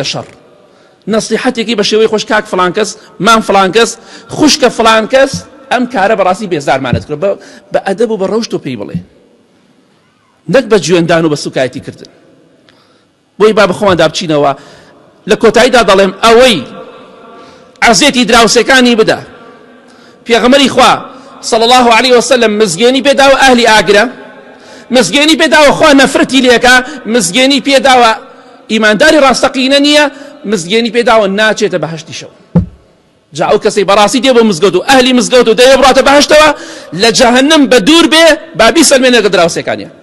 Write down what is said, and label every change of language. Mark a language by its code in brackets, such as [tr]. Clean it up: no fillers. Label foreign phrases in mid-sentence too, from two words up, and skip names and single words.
[ckb] شەڕ نەسیحەتێکی بە شێوەی خۆش کاک فڵان کەس مام فڵان کەس خوشکە فڵان کەس ئەم کارە بەڕاستی بێزارمانت کرد بە ئەدەب و بە ڕەوشت و پێی بڵێ نەک بە جوێندان و بە سوکایەتی کردن بۆی با بەخۆماندا بچینەوە لە کۆتاییدا دەڵێم ئەوەی عەزێتی دراوسەکانی بدە پێغەمبەری خوا [ar] صلى الله عليه وسلم [ckb] مزگێنی پێداوە ئەهلی ئاگرە مزگێنی پێداوە خوا نەفرەتی لێکە مزگێنی پێداوە ئیمانداری ڕاستەقینە نییە مزگێنی پێداوە ناچێتە بەهەشتی شەو جا ئەو کەسەی بەڕاستی دێ بۆ مزگەوت و ئەهلی مزگەوت و دەیە بڕاتە بەهەشتەوە لە جەهەنەم بە دوور بێ با بیسەلمێنێ لەگە دراوسێکانیە